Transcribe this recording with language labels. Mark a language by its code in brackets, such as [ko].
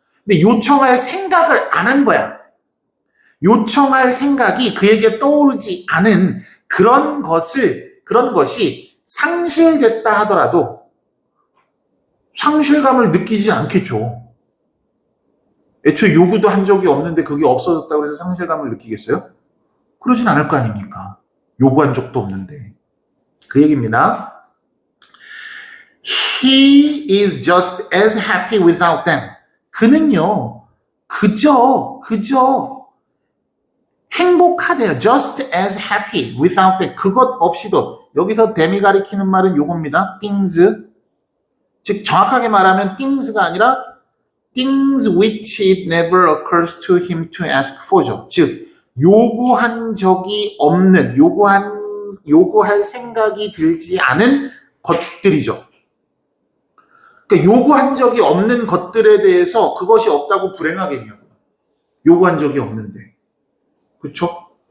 [ko] 근데 요청할 생각을 안 한 거야. 요청할 생각이 그에게 떠오르지 않은 그런 것이 상실됐다 하더라도 상실감을 느끼지 않겠죠. 애초에 요구도 한 적이 없는데 그게 없어졌다고 해서 상실감을 느끼겠어요? 그러진 않을 거 아닙니까? 요구한 적도 없는데. 그 얘기입니다. [en] He is just as happy without them. [ko] 그는요, 그저 행복하대요. [en] Just as happy without them. [ko] 그것 없이도. 여기서 them이 가리키는 말은 요겁니다. [en] things. [ko] 즉 정확하게 말하면 [en] things가 [ko] 아니라 [en] things which it never occurs to him to ask for죠. [ko] 즉 요구한 적이 없는, 요구할 생각이 들지 않은 것들이죠. 그러니까 요구한 적이 없는 것들에 대해서 그것이 없다고 불행하겠냐고요. 요구한 적이 없는데. 그렇죠?